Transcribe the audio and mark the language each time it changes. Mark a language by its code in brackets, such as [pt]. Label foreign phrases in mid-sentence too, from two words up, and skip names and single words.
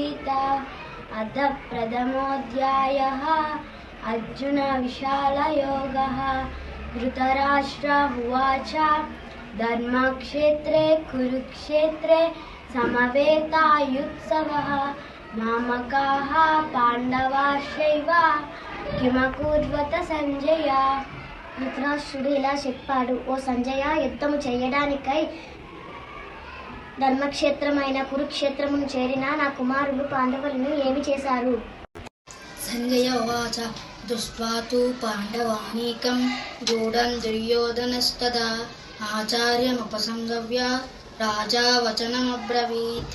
[sa] अथ प्रथमोऽध्यायः अर्जुन विशालयोगः। धृतराष्ट्र उवाच धर्मक्षेत्रे कुरुक्षेत्रे समवेतायुत्सवः मामकाः पांडवाश्चैव किमकुर्वत సంజయ। [te] ధృతరాష్ట్రుడు ఇలా చెప్పాడు, ఓ సంజయ, యుద్ధము చేయడానికై ధర్మక్షేత్రమైన కురుక్షేత్రమును చేరిన నా కుమారులు పాండవులను ఏమి చేశారు? [sa] సంజయ ఉవాచ దృష్ట్వా తు పాండవానీకం గూఢం దుర్యోధనస్తదా ఆచార్యముపసంగవ్య రాజా వచనమబ్రవీత్।